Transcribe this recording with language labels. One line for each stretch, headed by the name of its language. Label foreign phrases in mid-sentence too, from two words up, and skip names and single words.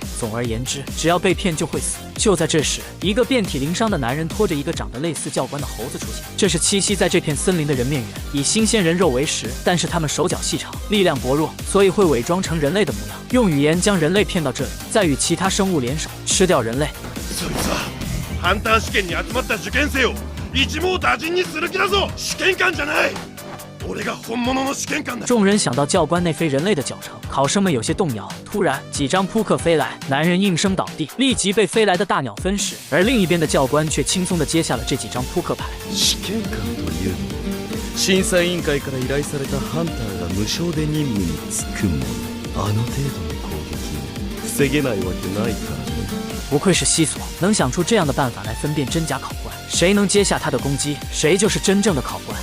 Chinese: 总而言之，只要被骗就会死。就在这时，一个遍体鳞伤的男人拖着一个长得类似教官的猴子出现。这是栖息在这片森林的人面猿，以新鲜人肉为食，但是他们手脚细长，力量薄弱，所以会伪装成人类的模样，用语言将人类骗到这里，再与其他生物联手吃掉人类。
Japanese: そいつはハンター試験に集まった受験生を一網打尽にする気だぞ。試験官じゃない。
Chinese: 众人想到教官那非人类的脚程，考生们有些动摇。突然，几张扑克飞来，男人应声倒地，立即被飞来的大鸟分食。而另一边的教官却轻松地接下了这几张扑克牌。
Japanese: 試験官というのは審査委員会から依頼されたハンターが無償で任務に就くもの。あの程度の攻撃を防げないわけないからね。
Chinese: 不愧是西索，能想出这样的办法来分辨真假考官。谁能接下他的攻击，谁就是真正的考官。